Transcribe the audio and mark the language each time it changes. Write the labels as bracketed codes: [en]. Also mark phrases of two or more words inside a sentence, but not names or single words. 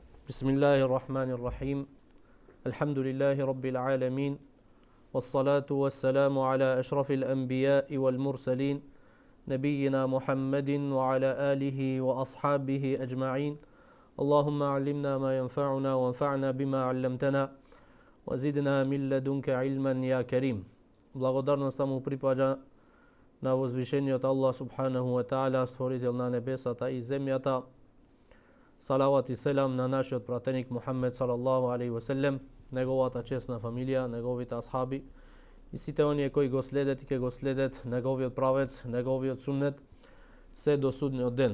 [ar] بسم الله الرحمن الرحيم الحمد لله رب العالمين والصلاة والسلام على أشرف الأنبياء والمرسلين نبينا محمد وعلى آله وأصحابه أجمعين اللهم علمنا ما ينفعنا وانفعنا بما علمتنا وزدنا من لدنك علما يا كريم. [mk] Благодарноста му припаѓа на возвишениот Аллах [ar] سبحانه وتعالى, [mk] створител на небесата и земјата. Салават и селам на нашиот пратеник Мухаммед [ar] صلى الله عليه وسلم, [mk] неговата чесна фамилија, неговите асхаби и сите оние кои го следат и ќе го следат неговиот правец, неговиот суннет се до судниот ден.